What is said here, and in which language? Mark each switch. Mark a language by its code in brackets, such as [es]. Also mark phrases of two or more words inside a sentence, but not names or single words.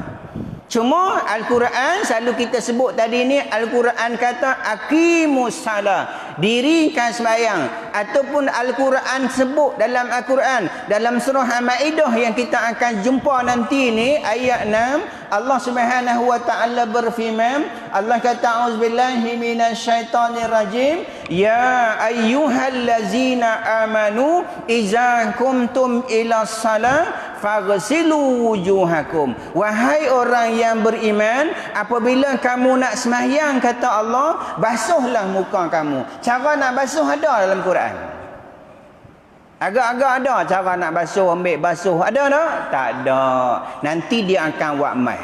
[ms] Cuma Al-Quran selalu kita sebut tadi ni, Al-Quran kata [ar] أقيموا الصلاة, [ms] dirikan sembahyang. Ataupun Al-Quran sebut dalam Al-Quran, dalam surah Al-Ma'idah yang kita akan jumpa nanti ni, ayat 6, Allah [ar] سبحانه وتعالى [ms] berfirman, Allah kata [ar] أعوذ بالله من الشيطان الرجيم يا أيها الذين آمنوا إذا قمتم إلى الصلاة فاغسلوا وجوهكم. [ms] Wahai orang yang beriman, apabila kamu nak sembahyang, kata Allah, basuhlah muka kamu. Cara nak basuh ada dalam Quran. Agak-agak ada cara nak basuh, ambil basuh. Ada tak? Tak ada. Nanti dia akan buat mai.